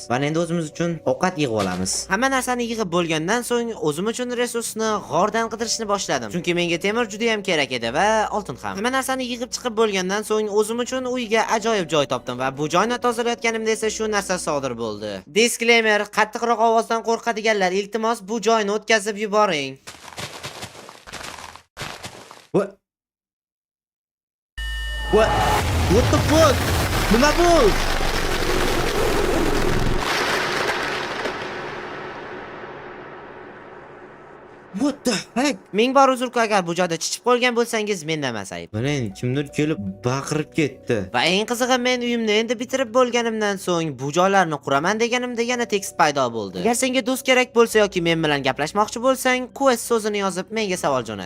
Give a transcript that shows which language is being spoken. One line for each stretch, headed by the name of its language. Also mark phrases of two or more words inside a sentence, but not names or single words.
Uzbek: Va endi o'zimiz uchun ovqat yig'ib olamiz. Hamma narsani yig'ib bo'lgandan so'ng o'zim uchun resursni g'ordan qidirishni boshladim. Chunki menga temir juda ham kerak edi va oltin ham. Hamma narsani yig'ib chiqib bo'lgandan so'ng o'zim uchun uyga ajoyib joy topdim va bu joyni tozalayotganimda esa shu narsa sodir bo'ldi. Disclaimer: qattiqroq ovozdan qo'rqadiganlar, iltimos bu joyni o'tkazib yuboring.
English: What the fuck?
Uzbek: Nima bu?
English: What the heck?
Uzbek: Ming bor uzr-ku, agar bu joyda chichib qolgan bo'lsangiz mendan emas ayb. Mana kimdir kelib baqirib ketdi. Va eng qizig'i, men uyimni endi bitirib bo'lganimdan so'ng bu joylarni quraman deganimda yana tekst paydo bo'ldi. Agar senga do'st kerak bo'lsa yoki men bilan gaplashmoqchi bo'lsang, quest so'zini yozib menga savol jo'nat.